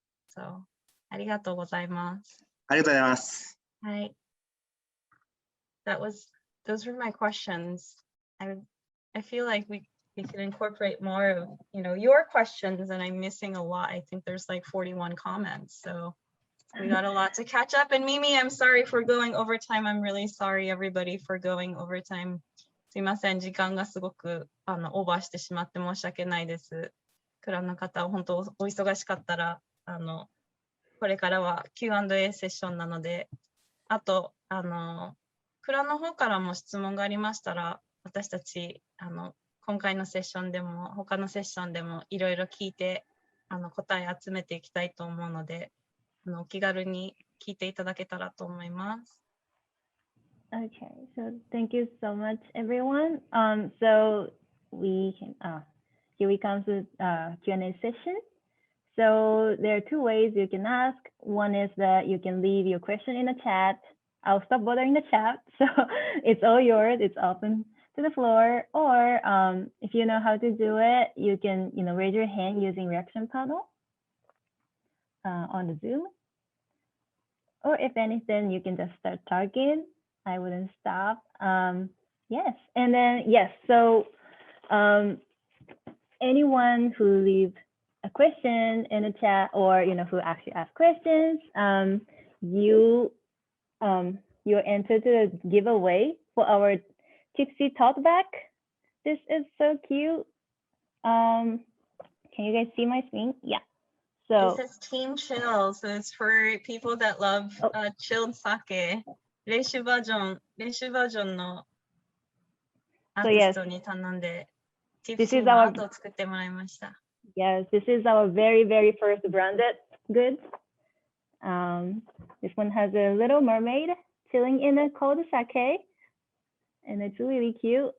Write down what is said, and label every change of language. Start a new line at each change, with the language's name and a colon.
Japanese: So, ありがとうございます。ありがとうございます。はい。
English: Those were my questions. I feel like we can incorporate more of, you know, your questions, and I'm missing a lot. I think there's like 41 comments, so we got a lot to catch up. And Mimi, I'm sorry for going overtime. I'm really sorry, everybody, for going overtime.
Japanese: すいません、時間がすごくオーバーしてしまって申し訳ないです。クランの方、本当お忙しかったら、これからは Q&A セッションなので、あと、クランの方からも質問がありましたら、私たち、今回のセッションでも、他のセッションでもいろいろ聞いて、答え集めていきたいと思うので、お気軽に聞いていただけたらと思います。
English: Okay, so thank you so much, everyone. So we can here we come to Q&A session. So there are two ways you can ask. One is that you can leave your question in the chat. I'll stop bothering the chat, so it's all yours. It's open to the floor. Or if you know how to do it, you can raise your hand using reaction panel on the Zoom. Or if anything, you can just start talking. I wouldn't stop. Yes, and then yes. So anyone who leaves a question in the chat, or who actually asks questions, you're entered to the giveaway for our Tipsy tote bag. This is so cute. Can you guys see my screen? Yeah. So this is Team Chill, so it's for people that love chilled sake.
Japanese: 練習バージョンのアーティストに頼んで、Tipsyのアートを作ってもらいました。
English: Yes, this is our very, very first branded goods. This one has a little mermaid chilling in a cold sake, and it's really cute.